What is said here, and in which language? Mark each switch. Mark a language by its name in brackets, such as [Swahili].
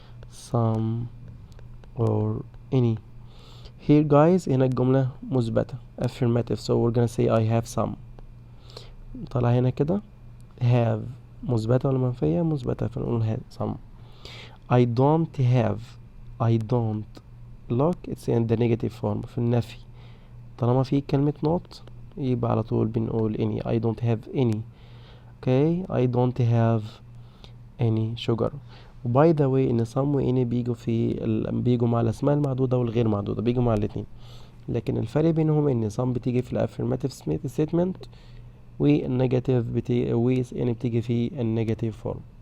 [English] some or any. Here guys [Arabic] هنا الجملة مثبتة [English] affirmative, so we're gonna say I have some. [Arabic] طلع هنا كده have مثبتة ولا منفية؟ مثبتة، فنقول have some. [English] I don't have. I don't look it's in the negative form [Arabic] في النفي. طالما في كلمة not يبقى على طول بنقول any. [English] I don't have any. okay I don't have any sugar. [Arabic] وباي ذا واي ان some و any بيجوا مع الاسماء المعدودة والغير معدودة، بيجوا مع الاتنين. لكن الفرق بينهم ان some بتيجي في الافirmative statement، والنيجاتيف يعني بتيجي في النيجاتيف فورم.